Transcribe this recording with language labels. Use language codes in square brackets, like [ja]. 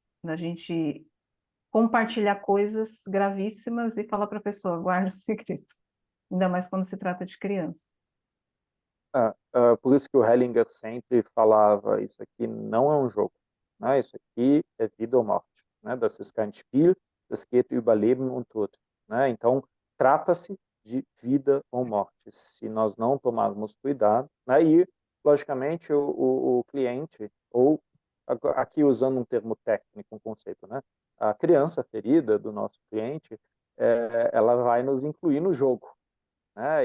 [pt] A gente compartilhar coisas gravíssimas e falar para a pessoa, guarda o segredo. Ainda mais quando se trata de criança. Por isso que o Hellinger sempre falava, isso aqui não é um jogo, né? Isso aqui é vida ou morte, né? [de] Das ist kein Spiel, das geht über Leben und Tod, né? [pt] Então, trata-se de vida ou morte. Se nós não tomarmos cuidado, né? E, logicamente, o cliente, ou aqui usando um termo técnico, um conceito, né? A criança ferida do nosso cliente, ela vai nos incluir no jogo, né?